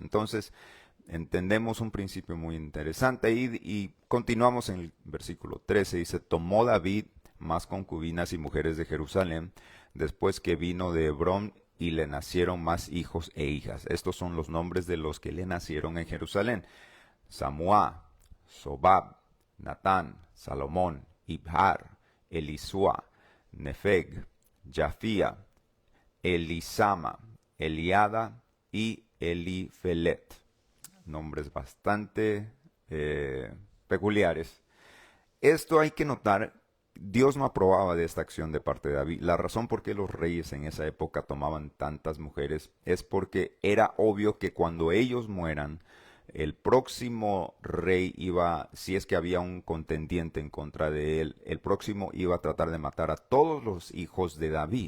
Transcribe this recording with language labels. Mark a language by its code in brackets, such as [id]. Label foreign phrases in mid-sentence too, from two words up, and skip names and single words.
[es] Entonces entendemos un principio muy interesante y continuamos en el versículo 13. Dice: tomó David más concubinas y mujeres de Jerusalén después que vino de Hebrón, y le nacieron más hijos e hijas. Estos son los nombres de los que le nacieron en Jerusalén: Samuá, Sobab, Natán, Salomón, Ibhar, Elisua, Nefeg, Jafía, Elisama, Eliada y Elifelet. Nombres bastante peculiares. Esto hay que notar Dios no aprobaba de esta acción de parte de David. La razón por qué los reyes en esa época tomaban tantas mujeres es porque era obvio que cuando ellos mueran, el próximo rey iba, si es que había un contendiente en contra de él, el próximo iba a tratar de matar a todos los hijos de David.